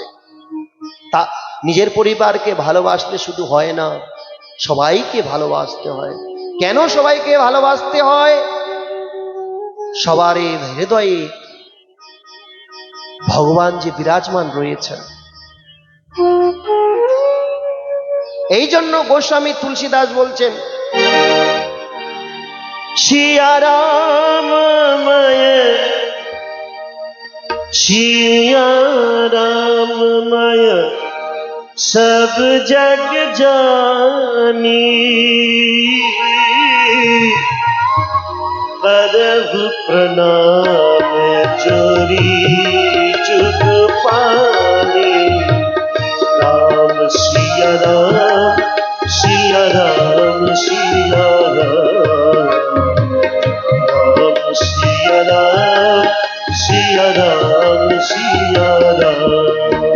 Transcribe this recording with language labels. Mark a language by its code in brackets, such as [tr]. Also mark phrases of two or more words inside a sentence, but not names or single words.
[bn] তা নিজের পরিবারকে ভালোবাসলে শুধু হয় না, সবাইকে ভালোবাসতে হয়। কেন সবাইকে ভালোবাসতে হয়? সবার হৃদয়ে ভগবান যে বিরাজমান রয়েছেন। এই জন্য গোস্বামী তুলসীদাস বলছেন, [awa] सिया राममय सिया राममय सब जग जानी करहु प्रणाम जोरी जुग पानी राम सिया राम सिया राम सिया राम राम सिया राम सिया राम सिया राम